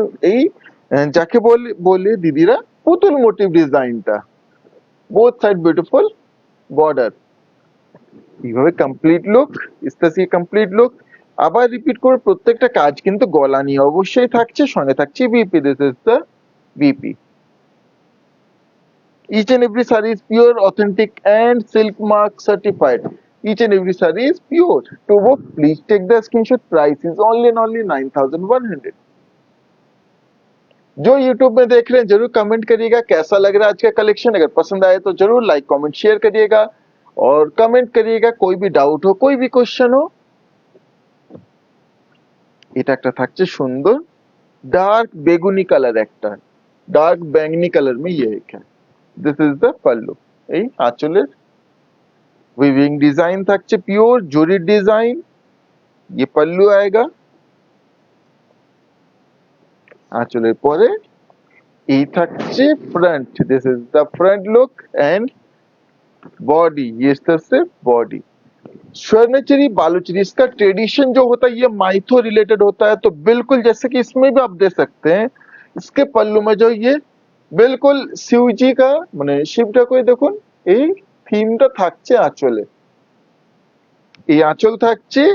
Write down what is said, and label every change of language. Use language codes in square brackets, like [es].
[bn] এই যাকে বলে দিদিরা পুতুল মোটিভ ডিজাইনটা, বোথ সাইড বিউটিফুল বর্ডার। এইভাবে কমপ্লিট লুক, ইসে কমপ্লিট লুক। আবার রিপিট করে প্রত্যেকটা কাজ কিন্তু গলা নিয়ে অবশ্যই থাকছে, সঙ্গে থাকছে BP, [en] This is the BP. Each and every saree is pure, authentic and silk mark certified. Each and every saree is pure. To book, please take the screenshot. Price is only and only 9100। [hi] जो YouTube में देख रहे हैं जरूर comment करिएगा कैसा लग रहा है आज का कलेक्शन। अगर पसंद आए तो जरूर लाइक कमेंट शेयर करिएगा, और कमेंट करिएगा कोई भी डाउट हो, कोई भी क्वेश्चन हो। [bn] এটা একটা থাকছে সুন্দর ডার্ক বেগুনি কালার, একটা ডার্ক [hi] बैंगनी कलर में ये एक है। [en] This is the pallu. [bn] এই আঁচলের উইভিং ডিজাইন থাকছে পিওর জরির ডিজাইন, [hi] ये पल्लू आएगा। [bn] আঁচলের পরে এই থাকছে [en] front, this is the front look and body, [hi] ये इससे बॉडी। स्वर्णचरी बालूचरी, इसका ट्रेडिशन जो होता है ये माइथो रिलेटेड होता है। तो बिल्कुल जैसे कि इसमें भी आप देख सकते हैं, इसके पल्लू में जो ये बिल्कुल शिवजी का [bn] মানে শিব ঠাকুর দেখুন এই থিমটা থাকছে আঁচলে, এই আঁচল থাকছে।